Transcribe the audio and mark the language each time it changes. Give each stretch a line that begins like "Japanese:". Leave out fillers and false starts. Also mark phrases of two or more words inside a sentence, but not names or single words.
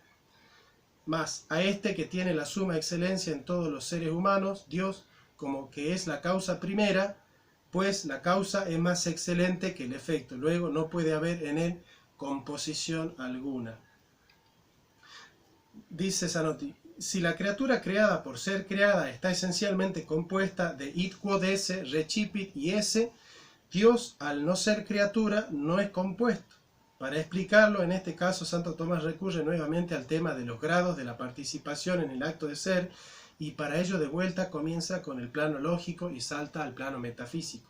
Spanish: Mas a este que tiene la suma excelencia en todos los seres humanos, Dios, como que es la causa primera, pues la causa es más excelente que el efecto. Luego no puede haber en él composición alguna. Dice Zanotti, si la criatura creada por ser creada está esencialmente compuesta de
Latin: id quod esse, recipit
Spanish: y esse, Dios, al no ser criatura, no es compuesto. Para explicarlo, en este caso, Santo Tomás recurre nuevamente al tema de los grados de la participación en el acto de ser, y para ello de vuelta comienza con el plano lógico y salta al plano metafísico.